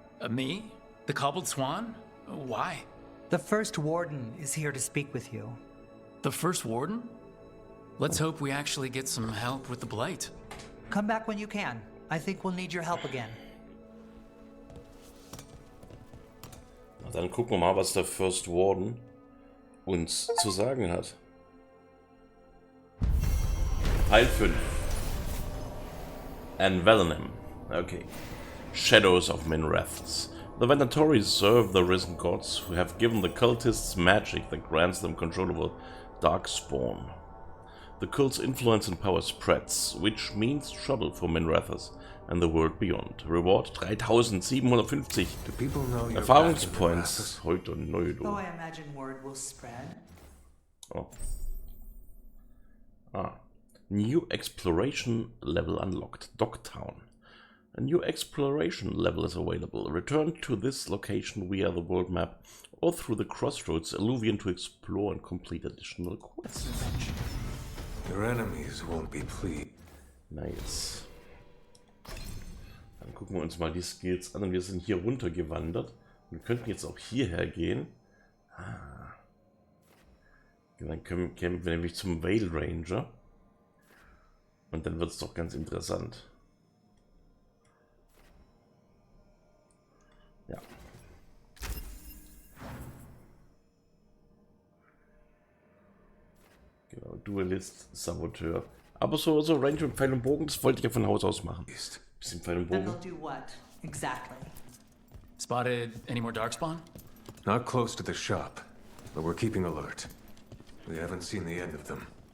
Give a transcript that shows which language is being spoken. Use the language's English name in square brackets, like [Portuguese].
[English] Me? The Cobbled Swan? Why? The First Warden is here to speak with you. The First Warden? Let's hope we actually get some help with the Blight. Come back when you can. I think we'll need your help again. [German] Na, dann gucken wir mal, was der First Warden uns zu sagen hat. Teil 5. [English] Envenomen. Okay. Shadows of Minrathous. The Venatori serve the risen gods who have given the cultists magic that grants them control over Darkspawn. The cult's influence and power spreads, which means trouble for Minrathous and the world beyond. Reward 3750 Do people know you're [German] Erfahrungspoints. Heute neu, Oh, du. [English] I imagine word will spread. Oh. New exploration level unlocked. Dogtown. A new exploration level is available. Return to this location via the world map or through the crossroads alluvion to explore and complete additional quests. Your enemies won't be pleased. Nice. [German] Dann gucken wir uns mal die Skills an. Und wir sind hier runtergewandert. Wir könnten jetzt auch hierher gehen. Dann kämpfen wir nämlich zum Veil Ranger. Und dann wird es doch ganz interessant. Ja. Genau, Duelist, Saboteur. Aber so Range und Pfeil und Bogen, das wollte ich ja von Haus aus machen. Bisschen Pfeil und [English] And [German] Bogen. [English] they'll do what? Exactly. Spotted any more Darkspawn? Not close to the shop, but we're keeping alert. We haven't seen the end of them.